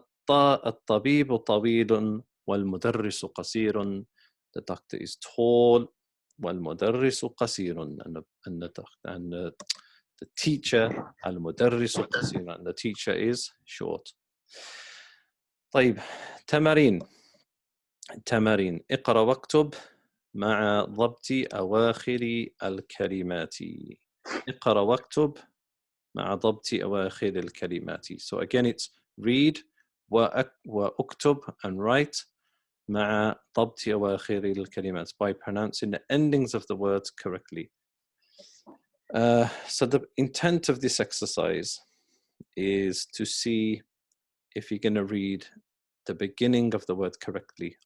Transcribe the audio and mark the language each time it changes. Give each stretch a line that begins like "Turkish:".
Arabic: الطبيب طويل والمدرس قصير.
English: The doctor is tall
Arabic: والمدرس قصير.
English: And the teacher
Arabic: المدرس قصير.
English: And the teacher is short.
Arabic: طيب. تمارين. اقرأ واكتب مع ضبط أواخر الكلمات. اقرأ واكتب مع ضبط أواخر الكلمات.
English: So again it's read واكتب and write
Arabic: مع ضبط أواخر الكلمات
English: by pronouncing the endings of the words correctly. So the intent of this exercise is to see if you're going to read the beginning of the word correctly.